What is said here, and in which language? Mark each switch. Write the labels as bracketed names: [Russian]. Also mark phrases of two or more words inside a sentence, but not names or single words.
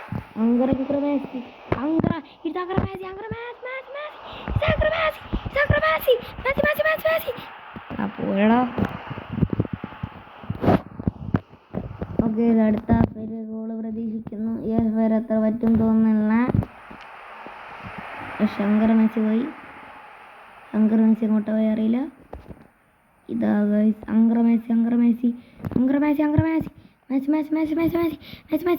[Italian] Ancora Messi, Ancora, it's Ancora Messi, Ancora Messi, Messi, Messi, it's Ancora Messi, it's Ancora Messi, Messi, Messi, Messi, Messi. [Malayalam] ആ പോയടാ. ഓക്കെ, ഇത് അടുത്ത ഹാഫിൽ ഗോള് പ്രതീക്ഷിക്കുന്നു. വേറെ എത്ര പറ്റും തോന്നുന്നില്ല. അങ്കറ മെസ്സി പോയി. അങ്കറ മെസ്സി അങ്ങോട്ട് പോയി അറിയില്ല. ഇതാ ഗൈസ്, അങ്കറ മെസ്സി, അങ്കറ മെസ്സി, അങ്കറ മെസ്സി, അങ്കറ മെസ്സി, മെസ്സി, മെസ്സി, മെസ്സി, മെസ്സി, മെസ്സി, മെസ്സി, മെസ്സി.